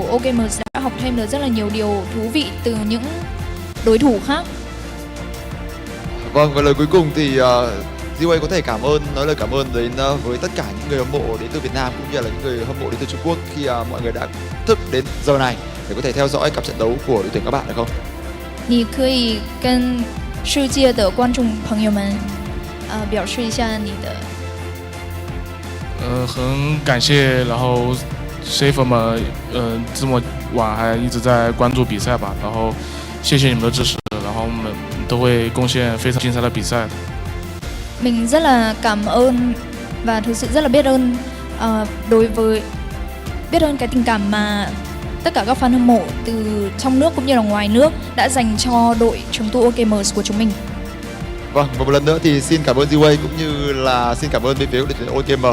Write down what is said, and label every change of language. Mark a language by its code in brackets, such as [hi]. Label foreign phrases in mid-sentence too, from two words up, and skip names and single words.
[vi] OKMers đã học thêm được rất là nhiều điều thú vị từ những đối thủ khác. Vâng, và lời cuối cùng thì Ziwei có thể nói lời cảm ơn đến với tất cả những người hâm mộ đến từ Việt Nam cũng như là những người hâm mộ đến từ Trung Quốc khi mọi người đã thức đến giờ này để có thể theo dõi cặp trận đấu của đội tuyển các bạn được không? [zh] 你可以跟世界的观众朋友们表示一下你的。很感谢，然后 Safer 们这么晚还一直在关注比赛吧，然后谢谢你们的支持，然后我们都会贡献非常精彩的比赛的。 [vi] Mình rất là cảm ơn và thực sự rất là biết ơn biết ơn cái tình cảm mà tất cả các fan hâm mộ từ trong nước cũng như là ngoài nước đã dành cho đội trường tụ OKMers của chúng mình. Vâng, và một lần nữa thì xin cảm ơn Ziwei cũng như là xin cảm ơn bên phía đội tuyển OKM.